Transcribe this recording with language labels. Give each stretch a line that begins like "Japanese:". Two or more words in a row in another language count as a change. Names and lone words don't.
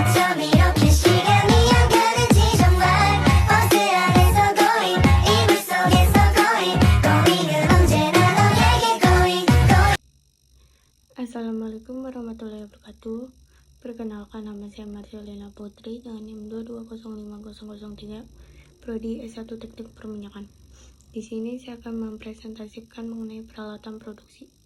Korean: 이렇게 시간이 안 가는지 정말 버스 안에서 going 이불 속에서 going은 언제나 너에게 going.
Arabic: السلام عليكم ورحمة الله وبركاته.
Indonesian: Perkenalkan, nama saya Marcelina Putri dengan NIM 2205003, Prodi S1 Teknik Perminyakan. Di sini saya akan mempresentasikan mengenai peralatan produksi.